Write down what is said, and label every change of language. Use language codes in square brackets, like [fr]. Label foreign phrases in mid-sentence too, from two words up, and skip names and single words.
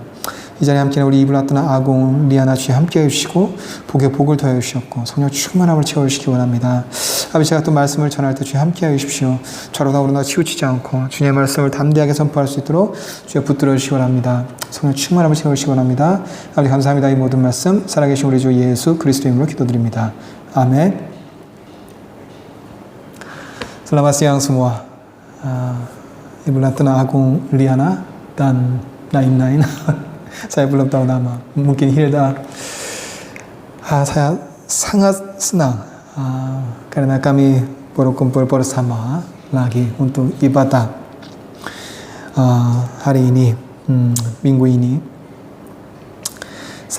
[ko] 이 자리에 함께는 우리 이블라트나 아공, 리아나 주님 함께 해주시고 복에 복을 더해 주셨고 성령 충만함을 채워주시기 원합니다. 아버지 제가 또 말씀을 전할 때 주님 함께 해주십시오. 좌로나 우로나 치우치지 않고 주님의 말씀을 담대하게 선포할 수 있도록 주여 붙들어 주시기 원합니다. 성령 충만함을 채워주시기 원합니다. 아버지 감사합니다. 이 모든 말씀 살아계신 우리 주 예수 그리스도 이름으로 기도드립니다. 아멘. [id] Selamat siang semua. Ibu-Latna Agung, Liana, dan lain-lain. Saya belum tahu nama. Mungkin Hilda. Saya sangat senang karena kami berkumpul bersama lagi untuk ibadah hari ini, minggu ini.